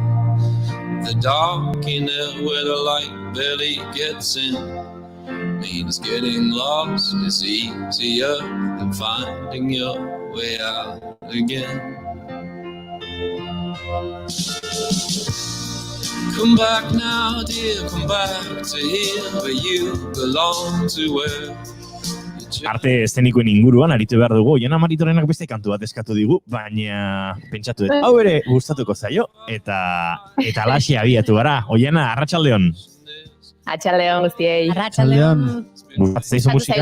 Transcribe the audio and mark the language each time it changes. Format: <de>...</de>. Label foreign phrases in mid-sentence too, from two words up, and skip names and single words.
<en>The dark in there where the light barely gets in means getting lost is easier than finding your way out again. Come back now, dear, come back to here where you belong to where.</en> <eu>Arte eszenikoen inguruan aritu behar dugu, Oiana Maritorenak beste kantu bat eskatu digu, baina pentsatu dut, hau ere gustatuko zaio, eta alaxi abiatu gara. Oiana, arratsaldeon. Arratsaldeon guztiei. Arratsaldeon. Gustatzen musika?</eu>